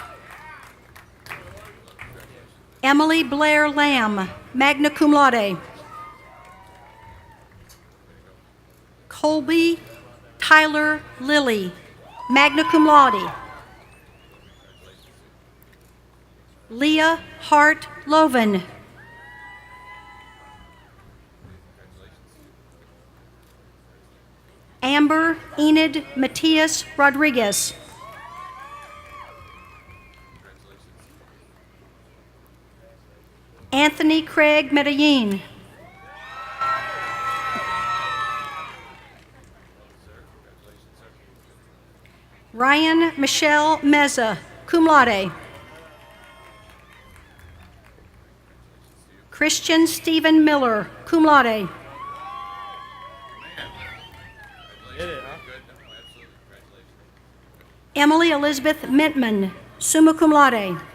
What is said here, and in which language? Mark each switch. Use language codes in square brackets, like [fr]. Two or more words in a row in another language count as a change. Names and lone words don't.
[en] Emily Blair Lamb, [la] magna cum laude. [en] Colby Tyler Lilly, [la] magna cum laude. [en] Leah Hart Loven. Amber Enid Matias Rodriguez. Anthony Craig Medellin. Ryan Michelle Meza, [la] cum laude. [en] Christian Stephen Miller, [la] cum laude. [en] Emily Elizabeth Mintman, [la] summa cum laude.